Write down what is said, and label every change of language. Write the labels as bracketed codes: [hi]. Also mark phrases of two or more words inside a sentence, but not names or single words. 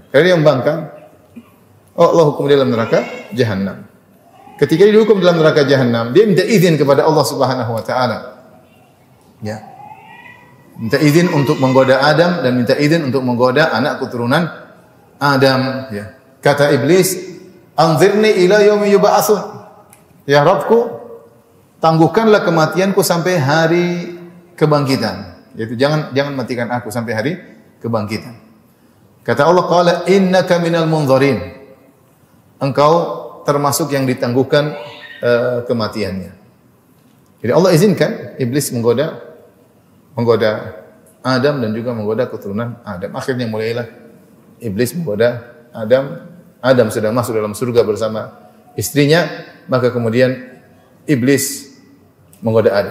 [id] Karena dia membangkang, Allah hukum dia dalam neraka jahanam. Ketika dia dihukum dalam neraka jahanam, dia minta izin kepada Allah [ar] سبحانه وتعالى. [id] Ya. Minta izin untuk menggoda Adam dan minta izin untuk menggoda anak keturunan Adam, ya. Kata iblis, [ar] "أنظرني إلى يوم يبعثون." [id] Ya Rabbku, tangguhkanlah kematianku sampai hari kebangkitan. Yaitu jangan matikan aku sampai hari kebangkitan. Kata Allah, [ar] "قال إنك من المنظرين." [id] Engkau termasuk yang ditangguhkan kematiannya. Jadi Allah izinkan iblis menggoda Adam dan juga menggoda keturunan Adam. Akhirnya mulailah iblis menggoda Adam. Adam sedang masuk dalam surga bersama istrinya, maka kemudian iblis menggoda Adam.